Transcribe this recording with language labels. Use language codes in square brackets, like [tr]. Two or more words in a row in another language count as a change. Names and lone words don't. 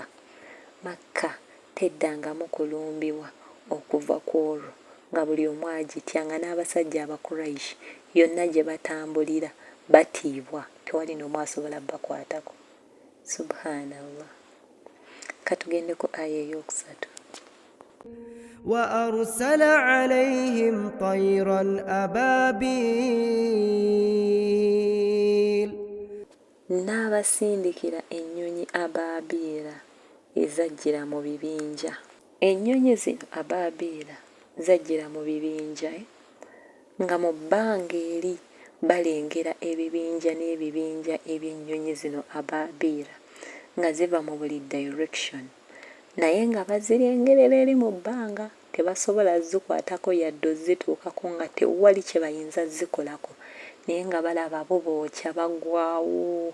[lg] Makka teddangamu kulumbibwa okuva ku olwo, nga buli omu agitya, nga n'abasajja Abakuraishi yonna gye batambulira batiibwa. tewali n'omu asobola bakwatako. Subhanallah. Katugende ku aya eyokusatu. [ar] وأرسل عليهم طيرا أبابيل [lg] N'abasindikira ennyonyi abaabiira ezajjira mu bibinja. Ennyonyi zino abaabiira zajjira mu bibinja nga mu bbanga eri balengera ebibinja n'ebibinja eby'ennyonyi zino abaabiira nga ziva mu buli direction, naye nga bazirengerera eri mu bbanga, tebasobola zikwatako yadde zituukako nga tewali kye bayinza zikolako, naye nga balaba bo bookya bagwawo.